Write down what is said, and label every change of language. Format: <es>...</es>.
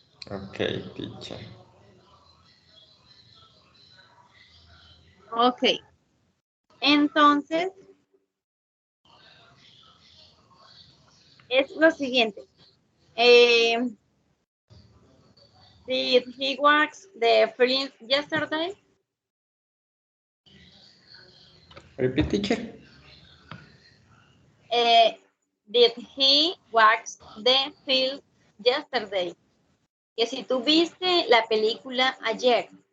<en>Okay, teacher. Ok.</en> <es>Entonces, es lo siguiente.</es> <en>Did he wax the film yesterday? Repeat, teacher. Did he wax the film yesterday?</en> <es>Que si tú viste la película ayer.</es>